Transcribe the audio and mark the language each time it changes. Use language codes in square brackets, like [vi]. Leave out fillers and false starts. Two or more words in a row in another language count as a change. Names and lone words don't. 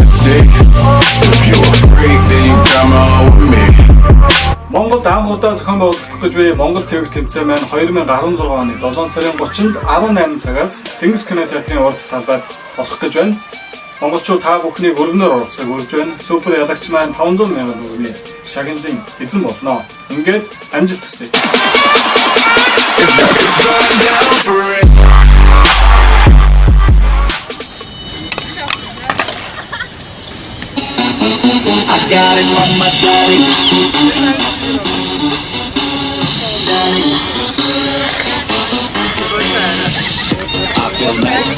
[en] me. If you a freak, then you come on with me. [mn] Монголд анх удаа зохион байгуулах гэж буй Монгол ТV тэмцээн маань 2016 оны 7 сарын 30-нд 18 цагаас Тэнгис кино театрын урд талбайд болох гэж байна. Монголчууд та бүхнийг өргөнөөр оролцохыг урьж байна. Супер ялагч маань 500 мянган төгрөгийн шагналын эзэн болно. Ингээд амжилт хүсье. [en] It's going down for it. I got it from my daddy. I feel nice.